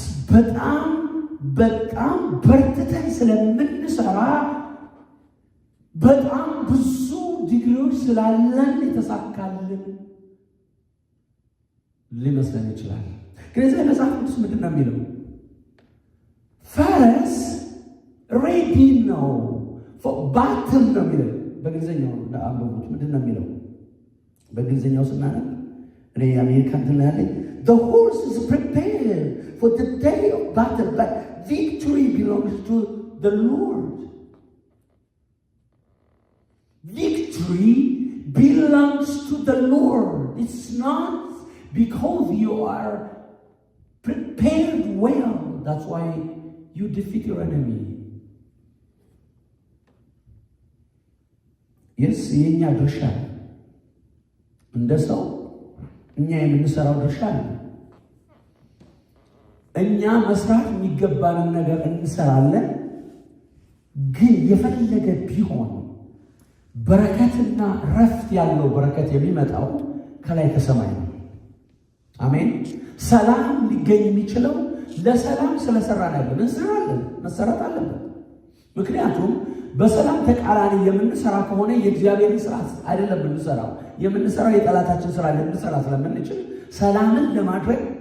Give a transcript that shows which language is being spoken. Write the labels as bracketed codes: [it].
[am] በጣም በርትተን ስለምንሰራ በጣም ብዙ ዲግሪዎች ስላለን የተሳካልን ሊመስለን ይችላል። ከዚህ መጽሐፍ ቅዱስ ምንድን ነው የሚለው? ፈረስ ሬዲ ነው ባትል ነው የሚለው። በእንግሊዝኛው አንብቡት። ምንድን ነው የሚለው? በእንግሊዝኛው ስናነብ እኔ የአሜሪካ እንትን ያለኝ [en] the horse is prepared for the day of battle, but victory belongs to the Lord. Victory belongs to the Lord. It's not because you are prepared well. That's why you defeat your enemy. Yes, [am] የኛ ድርሻ እንደ ሰው እኛ የምንሰራው ድርሻ ነው። እኛ መስራት የሚገባንን ነገር እንሰራለን። ግን የፈለገ ቢሆን በረከትና ረፍት ያለው በረከት የሚመጣው ከላይ ከሰማይ ነው። አሜን። ሰላም ሊገኝ የሚችለው ለሰላም ስለሰራን አይደለም። እንሰራለን፣ መሰራት አለበት። ምክንያቱም በሰላም ተቃራኒ የምንሰራ ከሆነ የእግዚአብሔርን ስራ አይደለም የምንሰራው። የምንሰራው የጠላታችን ስራ ልንሰራ ስለምንችል ሰላምን ለማድረግ